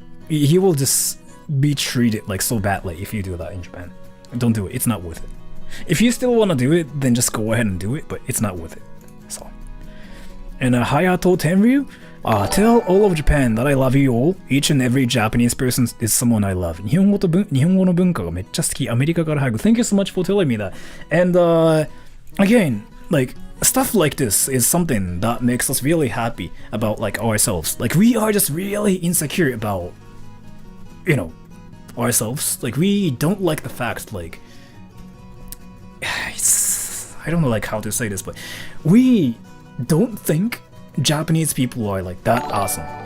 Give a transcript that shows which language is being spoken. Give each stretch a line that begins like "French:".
English: He will just be treated like so badly if you do that in Japan. Don't do it. It's not worth it. If you still want to do it, then just go ahead and do it, but it's not worth it. That's all. And Hayato Tenryu, tell all of Japan that I love you all. Each and every Japanese person is someone I love.
Japanese: 日本語の文化がめっちゃ好き。アメリカから早く。
English: Thank you so much for telling me that. And again, like stuff like this is something that makes us really happy about like ourselves. Like we are just really insecure about, you know, ourselves. Like we don't like the fact like I don't know like how to say this, but we don't think Japanese people are like that awesome.